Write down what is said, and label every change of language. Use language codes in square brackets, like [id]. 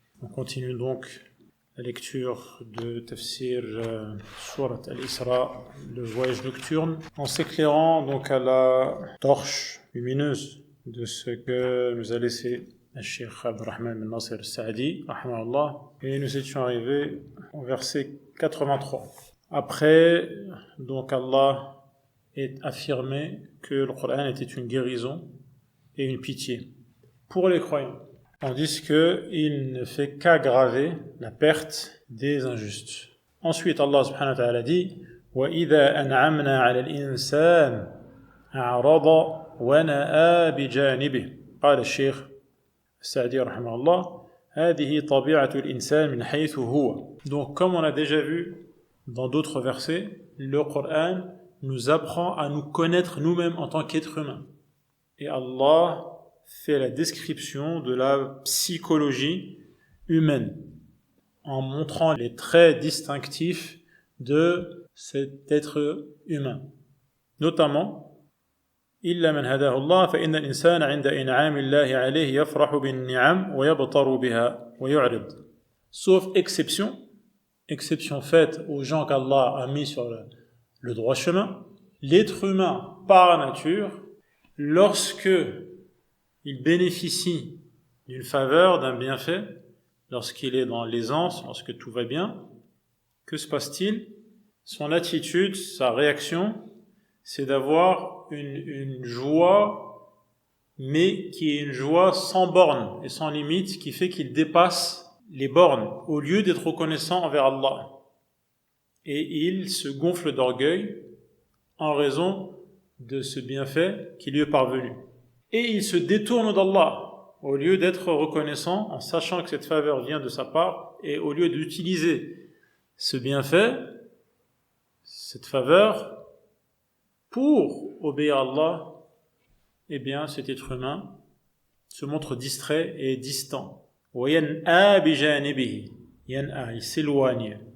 [fr] On continue donc la lecture de Tafsir Surat Al-Isra, le voyage nocturne, en s'éclairant donc à la torche lumineuse de ce que nous a laissé le Cheikh Abdurrahman bin Nasir al-Sa'di, rahimahullah, et nous étions arrivés au verset 83. Après, donc Allah est affirmé que le Coran était une guérison et une pitié pour les croyants, tandis qu'il ne fait qu'aggraver la perte des injustes. Ensuite, Allah subhanahu wa ta'ala dit [ar] وَإِذَا أَنْعَمْنَا عَلَى الْإِنسَانِ أَعْرَضَ وَنَأَى بِجَانِبِهِ قال الشيخ السعدي رحمه الله هذه طبيعة الإنسان من حيث هو. [fr] Donc, comme on a déjà vu dans d'autres versets, le Coran nous apprend à nous connaître nous-mêmes en tant qu'êtres humains. Et Allah fait la description de la psychologie humaine en montrant les traits distinctifs de cet être humain. Notamment, [ar] إلا من هداه الله فإن الإنسان عند إنعام الله عليه يفرح بالنعم ويبطر بها ويعرض. [fr] Sauf exception faite aux gens qu'Allah a mis sur le droit chemin, l'être humain, par nature, lorsque il bénéficie d'une faveur, d'un bienfait, lorsqu'il est dans l'aisance, lorsque tout va bien, que se passe-t-il? Son attitude, sa réaction, c'est d'avoir une joie, mais qui est une joie sans borne et sans limite, qui fait qu'il dépasse les bornes, au lieu d'être reconnaissant envers Allah. Et il se gonfle d'orgueil en raison de ce bienfait qui lui est parvenu. Et il se détourne d'Allah, au lieu d'être reconnaissant en sachant que cette faveur vient de sa part, et au lieu d'utiliser ce bienfait, cette faveur, pour obéir à Allah, eh bien cet être humain se montre distrait et distant. [ar] وَيَنْأَى بِجَانِبِهِ يَنْأَى, [fr] il s'éloigne.